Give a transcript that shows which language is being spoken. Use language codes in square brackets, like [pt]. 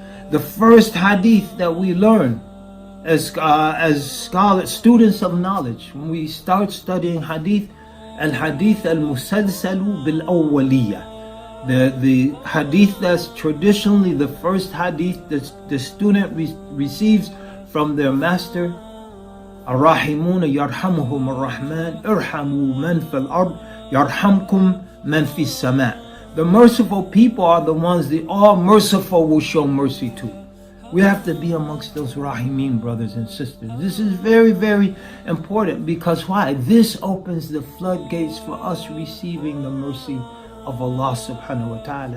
[en] The first hadith that we learn as scholars, students of knowledge, when we start studying hadith, al-hadith al-musalsalu bil-awwaliyah. The hadith that's traditionally the first hadith that the student receives from their master. [ar] الراحمون يرحمهم الرحمن ارحموا من في الأرض يرحمكم من في السماء. [en] The merciful people are the ones the all-merciful will show mercy to. We have to be amongst those rahimin, brothers and sisters. This is very, very important, because why? This opens the floodgates for us receiving the mercy of Allah subhanahu wa ta'ala.